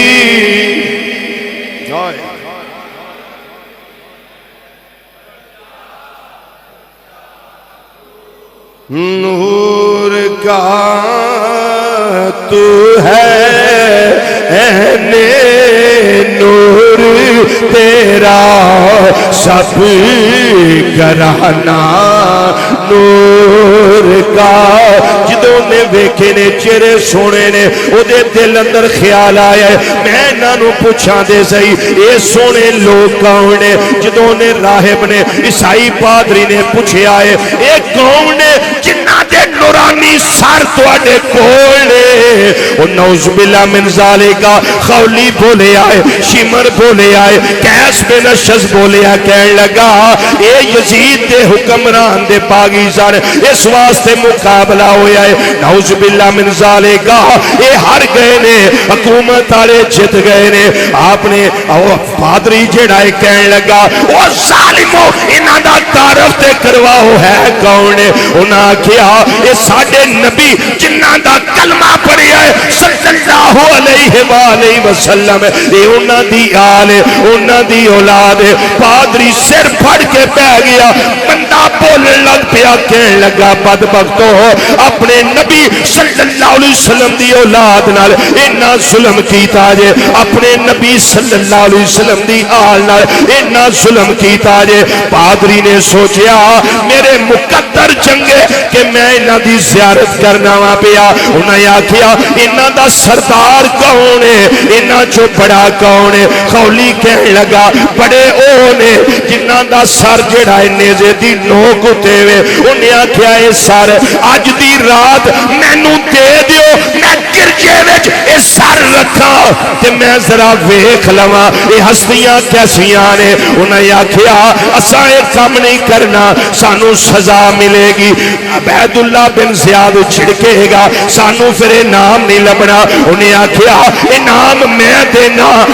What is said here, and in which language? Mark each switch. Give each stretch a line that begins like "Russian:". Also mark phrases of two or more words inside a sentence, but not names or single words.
Urdu: نور کا تو ہے عین نور تیرا سب گھرانہ
Punjabi: نور کا جدوں نے ویکھے نے چہرے سونے نے او دے دل اندر خیال آیا میں انہاں نو پوچھاں دے سہی اے سونے لوگ کون نے جدوں نے راہب نے عیسائی پادری نے پوچھیا اے کون نے جنہاں دے نورانی سر تواڈے کول نے او
Arabic: نعوذ باللہ من ذالک
Punjabi: خولی بولے آئے شمر بولے آئے قیس بن اشعث بولے آئے کہنے لگا اے یزید دے حکمران دے باغی سن اس واسطے مقابلہ ہویا ہے
Arabic: نعوذ باللہ من ذالک
Punjabi: اے ہر گئے نے حکومت والے جت گئے نے آپ نے پادری جڑا ہے کہنے لگا او ظالمو انہاں دا تعارف تے کرواؤ ہے کون ہے انہاں کیا اے ساڈے نبی جنہاں دا کلمہ پڑھیا ہے
Arabic: صلی اللہ علیہ وآلہ وسلم
Punjabi: اے انہاں دی آل انہاں دی اولاد پادری سر پھڑ کے پہ گیا بندہ بولنے لگ پیا کہنے لگا بدبختو اپنے نبی
Arabic: صلی اللہ علیہ وسلم
Punjabi: دی اولاد نال انہا ظلم کیتا جے اپنے نبی
Arabic: صلی اللہ علیہ وسلم
Punjabi: دی آل نال انہا ظلم کیتا جے پادری نے سوچیا میرے مقدر چنگے کہ میں انہا دی زیارت کرنا وا پیا انہا یا کیا انہا دا سردار کون ہے انہا جو بڑا کون ہے خولی کہنے لگا بڑے اونے جنہا دا سر جڑا ہے نیزے دی نوک ہوتے ہوئے انہیں آکھیا اے سر آج دی رات میں نو دے دیو میں گرجے وچ اے سر رکھا تے میں ذرا ویکھ لواں اے ہستیاں کیسیاں نے انہیں آکھیا اساں اے کام نہیں کرنا سانو سزا ملے گی عبید اللہ بن زیاد چھڑکے گا سانو پھر انعام نہیں لبنا انہیں آکھیا انعام میں دینا